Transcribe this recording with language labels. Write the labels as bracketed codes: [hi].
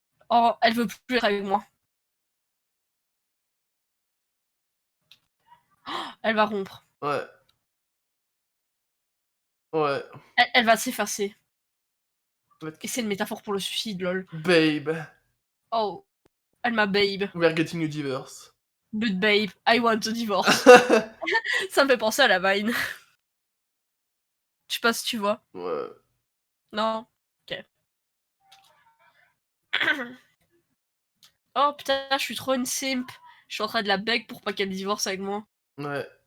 [fr] Oh, elle veut plus être avec moi. Elle va rompre. Ouais. Ouais. Elle va s'effacer. Ouais. Et c'est une métaphore pour le suicide, lol. [en] Babe. [fr] Oh. Elle m'a babe. [en] We are getting a divorce. But babe, I want a divorce. [fr] Ça me fait penser à la Vine. Je sais pas si tu vois. Ouais. Non? Ok. Oh putain, je suis trop une simp. Je suis en train de la beg pour pas qu'elle divorce avec moi. Ouais.